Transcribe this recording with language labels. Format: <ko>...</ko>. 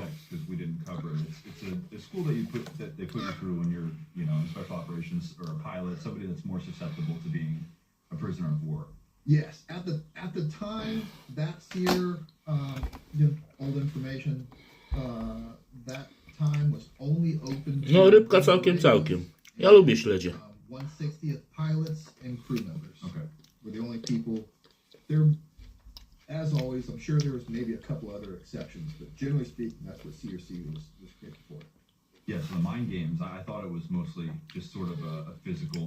<en>context, because we didn't cover it. It's a school that they put you through when you're, in special operations or a pilot, somebody that's more susceptible to being a prisoner of war. Yes, at the time that SERE, old information, that time was only open to</en> <pl>No rybka całkiem. Ja lubię śledzie.</pl> <en>160th pilots and crew members. Okay. were the only people. There, as always, I'm sure there was maybe a couple other exceptions, but generally speaking, that's what SERE was created for. Yeah, so the mind games, I thought it was mostly just sort of a physical</en>